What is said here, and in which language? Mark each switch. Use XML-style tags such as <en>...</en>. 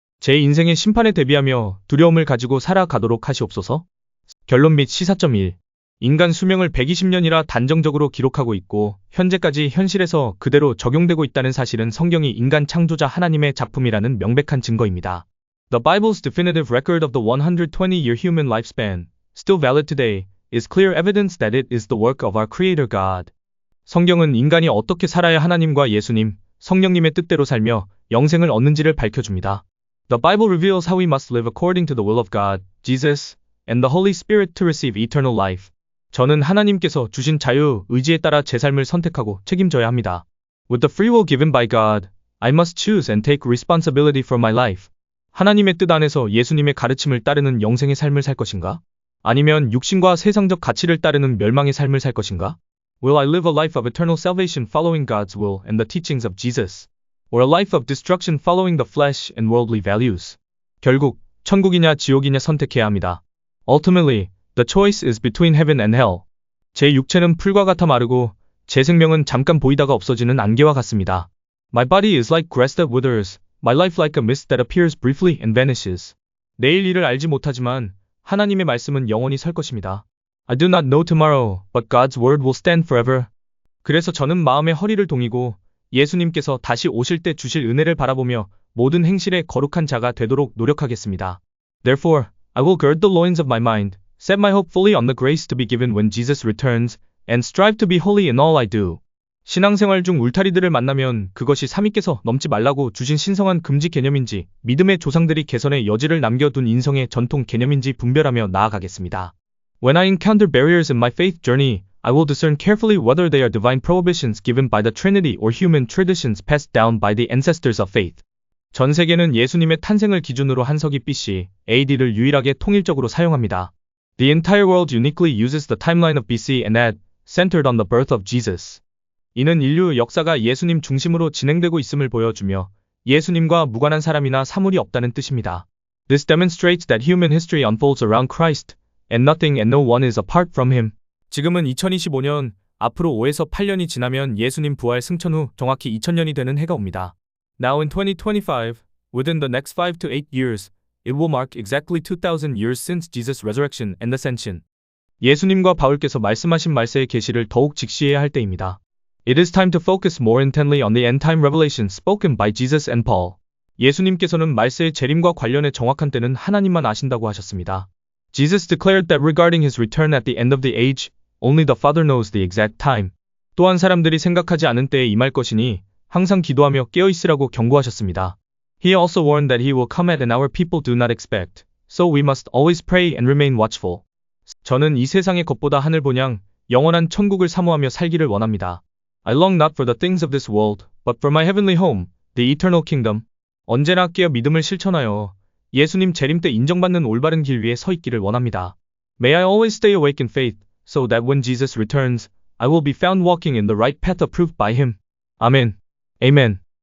<ko>제 인생의 심판에 대비하며 두려움을 가지고 살아가도록 하시옵소서. 결론 및 시사점 1. 인간 수명을 120년이라 단정적으로 기록하고 있고 현재까지 현실에서 그대로 적용되고 있다는 사실은 성경이 인간 창조자 하나님의 작품이라는 명백한 증거입니다.</ko> <en>The Bible's definitive record of the 120-year human lifespan, still valid today, is clear evidence that it is the work of our Creator God.</en> <ko>성경은 인간이 어떻게 살아야 하나님과 예수님, 성령님의 뜻대로 살며 영생을 얻는지를 밝혀줍니다.</ko> <en>The Bible reveals how we must live according to the will of God, Jesus, and the Holy Spirit to receive eternal life.</en> <ko>저는 하나님께서 주신 자유, 의지에 따라 제 삶을 선택하고 책임져야 합니다.</ko> <en>With the free will given by God, I must choose and take responsibility for my life.</en> <ko>하나님의 뜻 안에서 예수님의 가르침을 따르는 영생의 삶을 살 것인가? 아니면 육신과 세상적 가치를 따르는 멸망의 삶을 살 것인가?</ko> <en>Will I live a life of eternal salvation following God's will and the teachings of Jesus? Or a life of destruction following the flesh and worldly values?</en> <ko>결국 천국이냐 지옥이냐 선택해야 합니다.</ko> <en>Ultimately, the choice is between heaven and hell.</en> <ko>제 육체는 풀과 같아 마르고 제 생명은 잠깐 보이다가 없어지는 안개와 같습니다.</ko> <en>My body is like grass that withers, my life like a mist that appears briefly and vanishes.</en> <ko>내일 일을 알지 못하지만 하나님의 말씀은 영원히 설 것입니다.</ko> <en>I do not know tomorrow, but God's word will stand forever.</en> <ko>그래서 저는 마음의 허리를 동이고 예수님께서 다시 오실 때 주실 은혜를 바라보며 모든 행실에 거룩한 자가 되도록 노력하겠습니다.</ko> <en>Therefore, I will gird the loins of my mind, set my hope fully on the grace to be given when Jesus returns, and strive to be holy in all I do.</en> <ko>신앙생활 중 울타리들을 만나면 그것이 삼위께서 넘지 말라고 주신 신성한 금지 개념인지 믿음의 조상들이 개선의 여지를 남겨둔 인성의 전통 개념인지 분별하며 나아가겠습니다.</ko> <en>When I encounter barriers in my faith journey, I will discern carefully whether they are divine prohibitions given by the Trinity or human traditions passed down by the ancestors of faith.</en> <ko>전 세계는 예수님의 탄생을 기준으로 한서기 BC, AD를 유일하게 통일적으로 사용합니다.</ko> <en>The entire world uniquely uses the timeline of BC and AD, centered on the birth of Jesus.</en> <ko>이는 인류 역사가 예수님 중심으로 진행되고 있음을 보여주며 예수님과 무관한 사람이나 사물이 없다는 뜻입니다.</ko> <en>This demonstrates that human history unfolds around Christ, and nothing and no one is apart from him.</en> <ko>지금은 2025년, 앞으로 5에서 8년이 지나면 예수님 부활 승천 후 정확히 2000년이 되는 해가 옵니다.</ko> <en>Now in 2025, within the next 5 to 8 years, it will mark exactly 2000 years since Jesus' resurrection and ascension.</en> <ko>예수님과 바울께서 말씀하신 말세의 계시를 더욱 직시해야 할 때입니다.</ko> <en>It is time to focus more intently on the end-time revelations spoken by Jesus and Paul.</en> <ko>예수님께서는 말세의 재림과 관련해 정확한 때는 하나님만 아신다고 하셨습니다.</ko> <en>Jesus declared that regarding his return at the end of the age, only the Father knows the exact time.</en> <ko>또한 사람들이 생각하지 않은 때에 임할 것이니 항상 기도하며 깨어 있으라고 경고하셨습니다.</ko> <en>He also warned that he will come at an hour people do not expect, so we must always pray and remain watchful.</en> <ko>저는 이 세상의 것보다 하늘 본향, 영원한 천국을 사모하며 살기를 원합니다.</ko> <en>I long not for the things of this world, but for my heavenly home, the eternal kingdom.</en> <ko>언제나 깨어 믿음을 실천하여 예수님 재림 때 인정받는 올바른 길 위에 서 있기를 원합니다.</ko> <en>May I always stay awake in faith, so that when Jesus returns, I will be found walking in the right path approved by him. 아멘. Amen.</en>